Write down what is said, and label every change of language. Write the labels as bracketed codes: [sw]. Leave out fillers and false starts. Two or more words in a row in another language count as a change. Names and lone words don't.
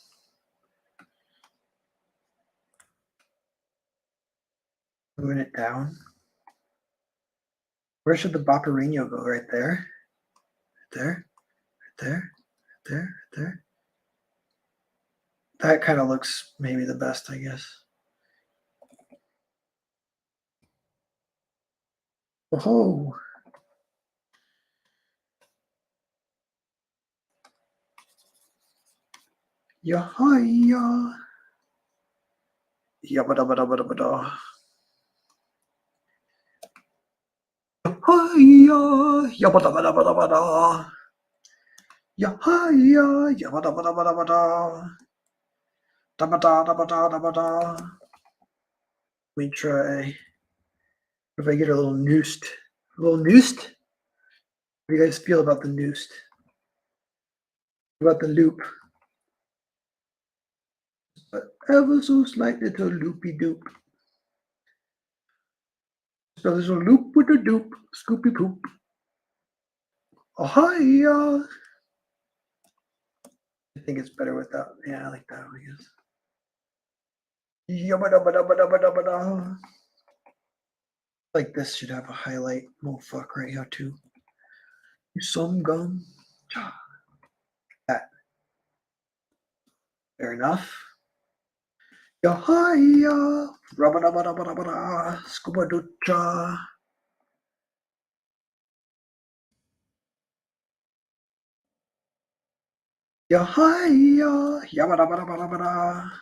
[en] Moving it down. Where should the Bopperino go? Right there? There? There? There? There? That kind of looks maybe the best, I guess. Oh. Yahaya. Yabba-dabba-dabba-dabba-da. Yahaya. Yabba-dabba-dabba-dabba-da. Yahaya. Yabba-dabba-dabba-dabba-da. Dabba-da-dabba-da-dabba-da. Let me try. If I get a little noosed. A little noosed? What do you guys feel about the noosed? What about the loop? But ever so slight little loopy doop. So there's a loop with a doop, scoopy poop. Oh, hiya. I think it's better without. Yeah, I like that one, I guess. Yabba dabba dabba dabba dabba da. Like this should have a highlight. Oh fuck, right here too. Some gum. That. Fair enough. Yahaya. Rabba dabba dabba dabba da. Scuba ducha. Yahaya. Yabba dabba dabba dabba da.